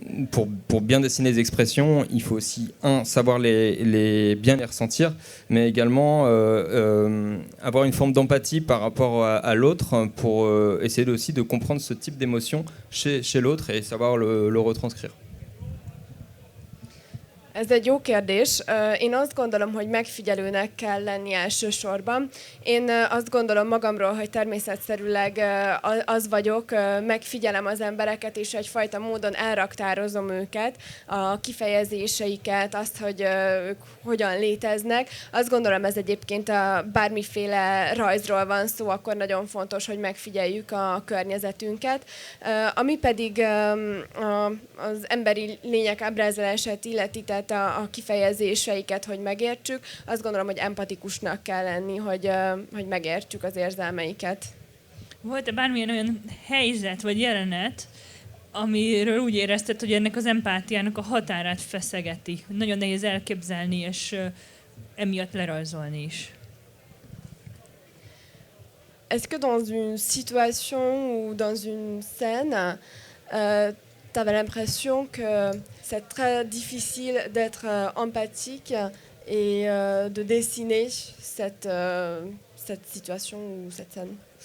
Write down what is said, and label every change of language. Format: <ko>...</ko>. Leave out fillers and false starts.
<fr>pour bien dessiner les expressions, il faut aussi, savoir bien les ressentir, mais également avoir une forme d'empathie par rapport à l'autre pour essayer aussi de comprendre ce type d'émotion chez l'autre et savoir le retranscrire.</fr> <hu>Ez egy jó kérdés. Én azt gondolom, hogy megfigyelőnek kell lenni elsősorban. Én azt gondolom magamról, hogy természetszerűleg az vagyok, megfigyelem az embereket, és egyfajta módon elraktározom őket, a kifejezéseiket, azt, hogy ők hogyan léteznek. Azt gondolom, ez egyébként bármiféle rajzról van szó, akkor nagyon fontos, hogy megfigyeljük a környezetünket. Ami pedig az emberi lények ábrázolását illeti, tehát a kifejezéseiket, hogy megértsük, azt gondolom, hogy empatikusnak kell lenni, hogy megértsük az érzelmeiket. Volt-e bármilyen olyan helyzet vagy jelenet, amiről úgy érezted, hogy ennek az empátiának a határát feszegeti? Nagyon nehéz elképzelni, és emiatt lerajzolni is.</hu> <fr>Est-ce que dans une situation ou dans une scène, t'avais l'impression que c'est très difficile d'être empathique et de dessiner cette situation ou cette scène?</fr>